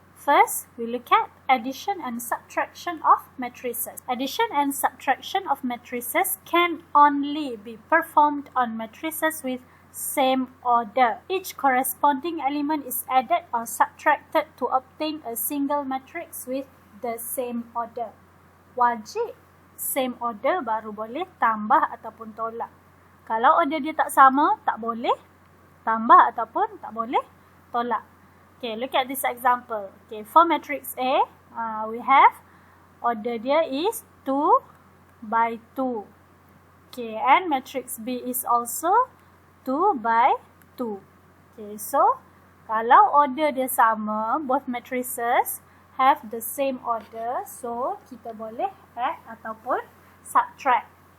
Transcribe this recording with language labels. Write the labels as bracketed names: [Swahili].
[English] First, we look at addition and subtraction of matrices. Addition and subtraction of matrices can only be performed on matrices with same order. Each corresponding element is added or subtracted to obtain a single matrix with the same order. [Malay] Wajib same order baru boleh tambah ataupun tolak. Kalau order dia tak sama, tak boleh tambah ataupun tak boleh tolak. [English] Okay, look at this example. Okay, for matrix A, we have order dia is 2 by 2. Okay, and matrix B is also 2 by 2. Okay, so [Malay] kalau order dia sama, [English] both matrices have the same order, so [Malay] kita boleh [English] add ataupun subtract.